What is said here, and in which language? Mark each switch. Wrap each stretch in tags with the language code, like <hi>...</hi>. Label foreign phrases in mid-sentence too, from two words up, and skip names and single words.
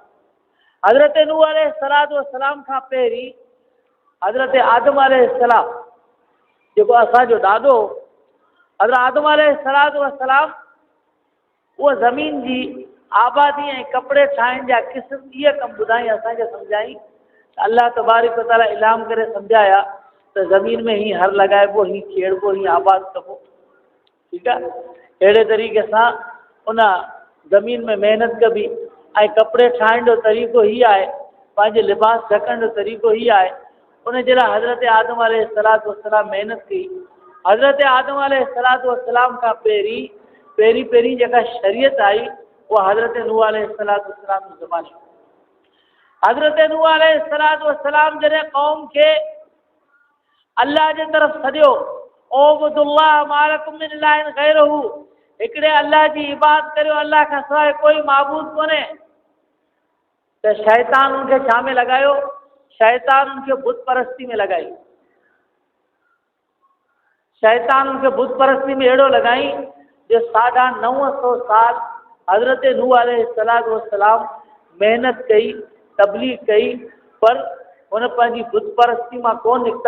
<sd>हज़रत नूह</sd> <ar>عليه الصلاة والسلام</ar> <sd>खां पहिरीं हज़रत आदम अलैहिस्सलाम, जेको असांजो ॾाॾो, हज़रत आदम</sd> <ar>عليه الصلاة والسلام,</ar> <sd>उहा ज़मीन जी आबादी ऐं कपिड़े ठाहिण जा क़िस्म इहे कमु ॿुधाई, असांखे सम्झाई। अल्लाह</sd> <ar>تبارك وتعالى</ar> <sd>इल्हाम करे सम्झाया त ज़मीन में हीअं हर लॻाइबो, हीअं खेड़बो, हीअं आबाद कबो। ठीकु आहे, अहिड़े तरीक़े सां उन ज़मीन में महिनत कबी ऐं कपिड़े ठाहिण जो तरीक़ो हीअ आहे, पंहिंजे लिबास ढकण जो तरीक़ो हीअ आहे। उन जे लाइ हज़रत आदम</sd> <ar>عليه الصلاة والسلام</ar> <sd>महिनत कई। हज़रत आदम</sd> <ar>عليه الصلاة والسلام</ar> <sd>खां पहिरीं जेका शरीयत आई, उहा हज़रत नूह</sd> <ar>عليه الصلاة والسلام</ar> <sd>जे ज़माने में। हज़रत नूह</sd> <ar>عليه الصلاة والسلام</ar> <sd>जॾहिं क़ौम खे अल्लाह जे तरफ़ सॾियो,</sd> <ar>اعبدوا الله ما لكم من إله غيره,</ar> <sd>हिकिड़े अल्लाह जी इबादत करियो, अल्लाह खां सवाइ कोई माबूद कोन्हे, त शैतान उनखे छा में लॻायो? शैतान उनखे बुत परस्ती में लॻाई। शैतान उनखे बुत परस्ती में अहिड़ो लॻाई जो 950 साल हज़रत नूह</sd> <ar>عليه الصلاة والسلام</ar> <sd>महिनत कई, तबलीग कई, पर हुन पंहिंजी बुत परस्ती मां कोन निकिता।</sd>